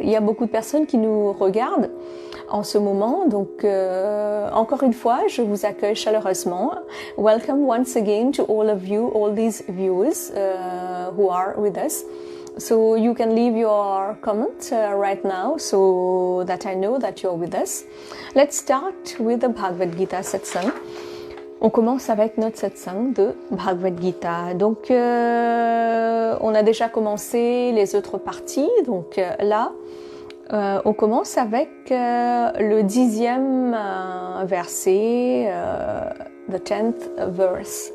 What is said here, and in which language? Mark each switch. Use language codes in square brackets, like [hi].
[fr] Il y a beaucoup de personnes qui nous regardent en ce moment, donc encore une fois, je vous accueille chaleureusement. [en] Welcome once again to all of you, all these viewers who are with us. So you can leave your comment right now so that I know that you're with us. Let's start with the Bhagavad Gita satsang. [fr] On commence avec notre satsang de Bhagavad Gita. Donc on a déjà commencé les autres parties. Donc là, on commence avec le 10e verset, [en] the 10th verse.